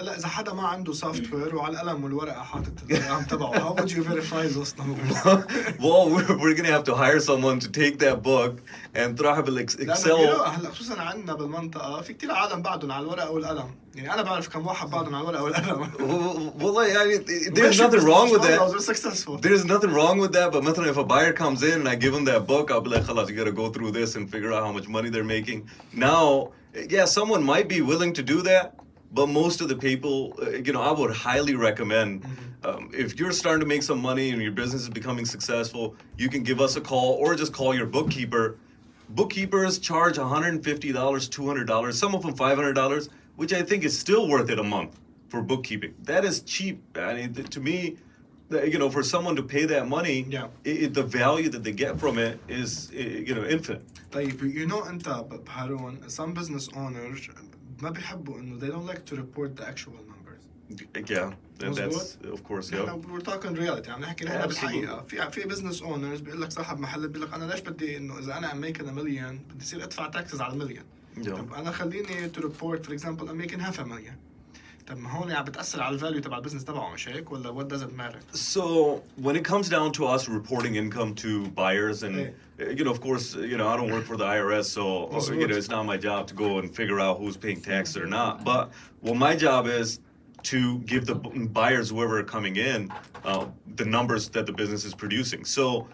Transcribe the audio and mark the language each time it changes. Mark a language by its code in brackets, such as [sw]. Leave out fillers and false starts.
[ar] هلا إذا حدا ما عنده سوفت وير وعلى القلم والورقة حاطط الأرقام تبعه, [en] how would you verify those numbers? Well, we're gonna have to hire someone to take that book and throw it Excel. [ar] هلا خصوصا عندنا بالمنطقة في كتير عالم بعدهم على الورقة والقلم. يعني أنا بعرف كم واحد بعدهم على الورقة والقلم. [en] Well, there's nothing wrong with that. We're successful. There's nothing wrong with that, but [ar] مثلا [en] if a buyer comes in and I give him that book, I'll be like, [ar] خلاص, [en] you gotta go through this and figure out how much money they're making. Now, yeah, someone might be willing to do that, but most of the people, I would highly recommend, if you're starting to make some money and your business is becoming successful, you can give us a call or just call your bookkeeper. Bookkeepers charge $150, $200, some of them $500, which I think is still worth it a month for bookkeeping. That is cheap. I mean, to me, for someone to pay that money, the value that they get from it is, infinite. [ar] طيب, أنت بهارون, [en] some business owners [ar] ما بيحبوا إنه [en] they don't like to report the actual numbers. Yeah, that's of course. Yeah. We're talking reality. [ar] عم نحكي نحن بالحقيقة. في business owners بيقول لك صاحب محل بيقول لك أنا ليش بدي إنه إذا أنا [en] I'm making $1 million [ar] بدي صير أدفع taxes على $1 million. طب أنا خليني [en] to report, for example, I'm making $500,000. [ar] طب ما هون عم بتأثر على الفاليو تبع البزنس تبعه مش هيك ولا [en] what does it matter? So when it comes down to us reporting income to buyers and of course, I don't work for the IRS, so it's not my job to go and figure out who's paying taxes or not. But what my job is to give the buyers, whoever are coming in, the numbers that the business is producing. So